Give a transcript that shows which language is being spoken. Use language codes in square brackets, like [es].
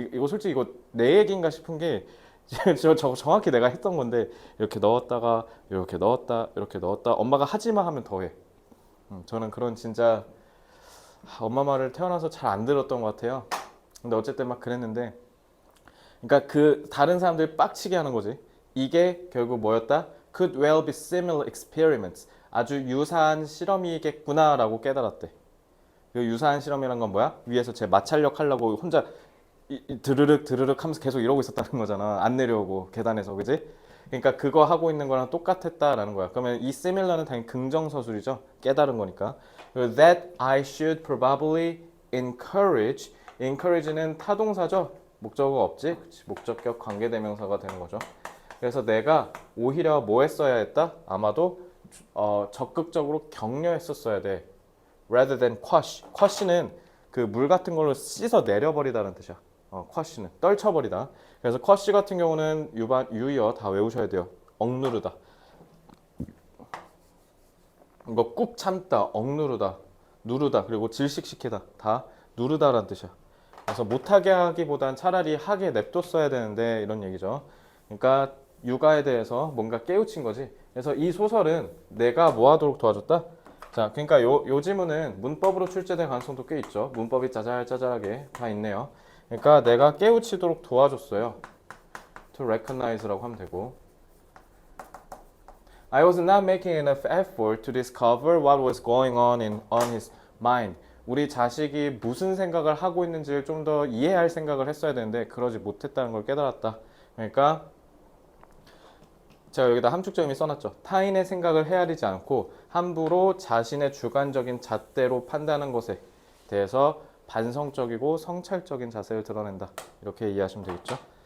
[ko] 이거 솔직히 이거 내 얘기인가 싶은 게 저 정확히 내가 했던 건데 이렇게 넣었다가 이렇게 넣었다 이렇게 넣었다 엄마가 하지마 하면 더해. 저는 그런 진짜 엄마 말을 태어나서 잘 안 들었던 것 같아요. 근데 어쨌든 막 그랬는데 그러니까 그 다른 사람들 빡치게 하는 거지. 이게 결국 뭐였다? [en] Could well be similar experiments. [ko] 아주 유사한 실험이겠구나라고 깨달았대. 그 유사한 실험이란 건 뭐야? 위에서 제 마찰력 하려고 혼자 드르륵 드르륵 하면서 계속 이러고 있었다는 거잖아. 안 내려오고 계단에서, 그지? 그러니까 그거 하고 있는 거랑 똑같았다라는 거야. 그러면 이 similar는 당연히 긍정서술이죠. 깨달은 거니까. [en] That I should probably encourage. [ko] encourage는 타동사죠. 목적어가 없지? 그치? 목적격 관계대명사가 되는 거죠. 그래서 내가 오히려 뭐 했어야 했다? 아마도 적극적으로 격려했었어야 돼. [en] rather than quash. [ko] quash는 그 물 같은 걸로 씻어 내려버리다는 뜻이야. quash는 떨쳐버리다. 그래서 quash 같은 경우는 유의어 다 외우셔야 돼요. 억누르다. 이거 꾹 참다, 억누르다, 누르다, 그리고 질식시키다. 다 누르다라는 뜻이야. 그래서 못하게 하기보단 차라리 하게 냅뒀어야 되는데 이런 얘기죠. 그러니까 육아에 대해서 뭔가 깨우친 거지. 그래서 이 소설은 내가 뭐 하도록 도와줬다? 자, 그러니까 요 지문은 문법으로 출제될 가능성도 꽤 있죠. 문법이 짜잘짜잘하게 다 있네요. 그러니까 내가 깨우치도록 도와줬어요. [en] to recognize [ko] 라고 하면 되고. [en] I was not making enough effort to discover what was going on his mind. [ko] 우리 자식이 무슨 생각을 하고 있는지를 좀 더 이해할 생각을 했어야 되는데 그러지 못했다는 걸 깨달았다. 그러니까 제가 여기다 함축적임이 써놨죠. 타인의 생각을 헤아리지 않고 함부로 자신의 주관적인 잣대로 판단하는 것에 대해서 반성적이고 성찰적인 자세를 드러낸다. 이렇게 이해하시면 되겠죠.